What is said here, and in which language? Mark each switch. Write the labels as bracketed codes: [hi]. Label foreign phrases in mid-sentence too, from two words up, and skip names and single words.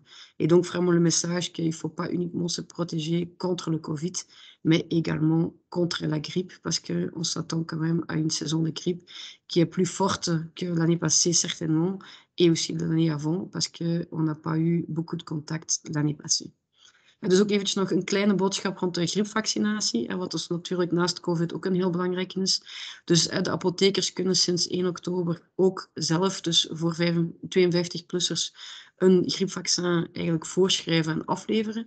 [fr] Et donc, vraiment le message qu'il ne faut pas uniquement se protéger contre le Covid, mais également contre la grippe, parce qu'on s'attend quand même à une saison de grippe qui est plus forte que l'année passée, certainement, et aussi de l'année avant, parce qu'on n'a pas eu beaucoup de contact l'année passée. [nl] En dus ook eventjes nog een kleine boodschap rond de griepvaccinatie, wat dus natuurlijk naast COVID ook een heel belangrijk is. Dus de apothekers kunnen sinds 1 oktober ook zelf, dus voor 52-plussers, een griepvaccin eigenlijk voorschrijven en afleveren.